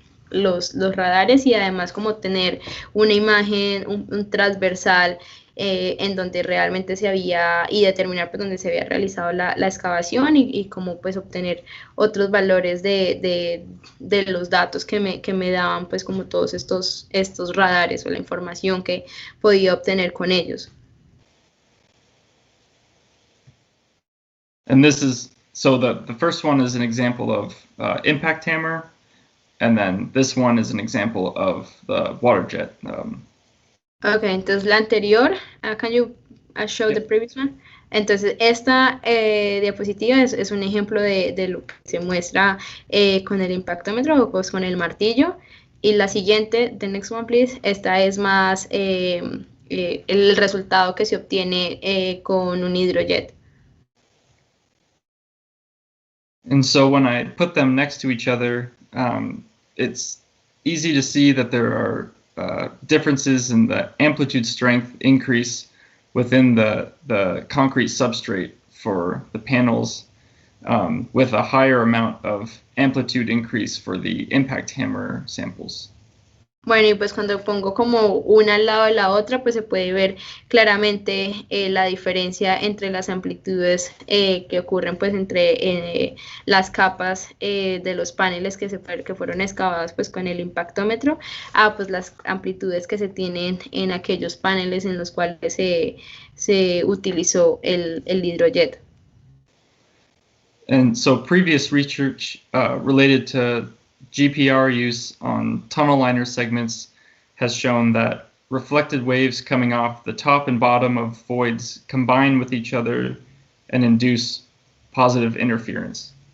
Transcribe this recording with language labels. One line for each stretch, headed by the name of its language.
Spanish: los radares y además como tener una imagen, un transversal en donde realmente se había, y determinar pues donde se había realizado la excavación y como pues obtener otros valores de los datos que me daban pues como todos estos radares o la información que podía obtener con ellos.
English: And this is, so the first one is an example of impact hammer, and then this one is an example of the Waterjet.
Spanish: Ok, entonces la anterior,
English: can you show the previous one?
Spanish: Entonces esta diapositiva es un ejemplo de lo que se muestra con el impactómetro o pues con el martillo. Y la siguiente,
English: the next one please,
Spanish: esta es más el resultado que se obtiene con un hidrojet.
English: And so when I put them next to each other, it's easy to see that there are differences in the amplitude strength increase within the concrete substrate for the panels, with a higher amount of amplitude increase for the impact hammer samples.
Spanish: Bueno, y pues cuando pongo como una al lado de la otra, pues se puede ver claramente la diferencia entre las amplitudes que ocurren pues entre las capas de los paneles que fueron excavados pues con el impactómetro a pues las amplitudes que se tienen en aquellos paneles en los cuales se utilizó el hidrojet.
English: And so previous research related to GPR use on tunnel liner segments has shown that reflected waves coming off the top and bottom of voids combine with each other and induce positive interference.